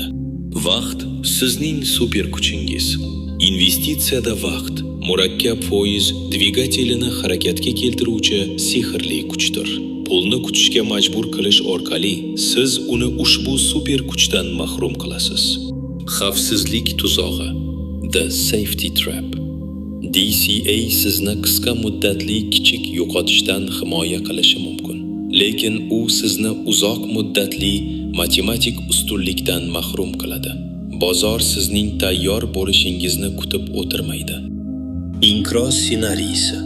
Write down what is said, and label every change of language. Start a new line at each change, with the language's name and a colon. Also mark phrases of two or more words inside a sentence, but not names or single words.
Uzbek: Vaqt sizning super kuchingiz. Investitsiyada vaqt murakkab foiz dvigatelini harakatga keltiruvchi sehrli kuchdir. Pulni kutishga majbur qilish orqali siz uni ushbu super kuchdan mahrum qilasiz. Xavfsizlik tuzog'i.
English: The safety trap.
Uzbek: DCA sizni qisqa muddatli kichik yo'qotishdan himoya qilishi mumkin, lekin u sizni uzoq muddatli matematik ustunlikdan mahrum qiladi. Bozor sizning tayyor bo'lishingizni kutib o'tirmaydi. Inqiroz ssenariysi.